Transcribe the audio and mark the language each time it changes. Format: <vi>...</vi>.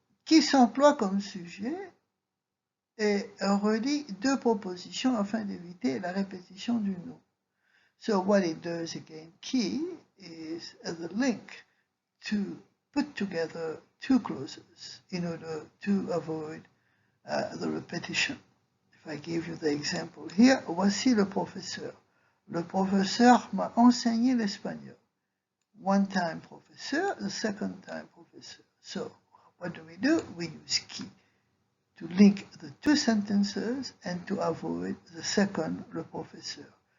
<fr>Qui s'emploie comme sujet et relie deux propositions afin d'éviter la répétition du nom.</fr> <en>So what it does again, qui is the link to put together two clauses in order to avoid the repetition. If I give you the example here,</en> <fr>voici le professeur. Le professeur m'a enseigné l'espagnol.</fr> <en>One time professeur, the second time professeur. So what do? We use qui to link the two sentences and to avoid the second,</en> <fr>le professeur.</fr>